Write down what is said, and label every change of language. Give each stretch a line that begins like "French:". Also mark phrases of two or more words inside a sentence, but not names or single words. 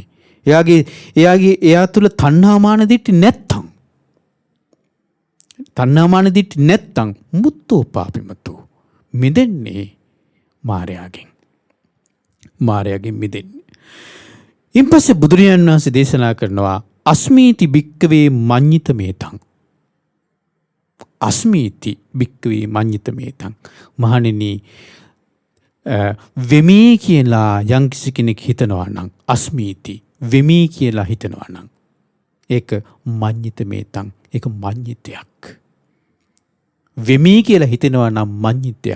Sinhala: එයා තුල තණ්හා මාන දිට්ඨි නැත්තම්, තණ්හා මාන දිට්ඨි නැත්තම්
Pali: මුත්තෝ පාපිමතෝ
Sinhala: මිදෙන්නේ මායයාගෙන්. මායයාගෙන් මිදෙන්නේ. ඉන්පස්සේ බුදුරජාණන් වහන්සේ දේශනා කරනවා
Pali: අස්මීති භික්කවේ මඤ්ඤිත මේතං. අස්මීති භික්කවේ මඤ්ඤිත මේතං.
Sinhala: මහණෙනි, වෙමී කියලා යම්කිසි කෙනෙක් හිතනවා නම්, අස්මීති වෙමී කියලා හිතනවා නම්, ඒක
Pali: මඤ්ඤිත මේතං,
Sinhala: ඒක මඤ්ඤිතයක්. වෙමී කියලා හිතනවා නම් මඤ්ඤිතයක්.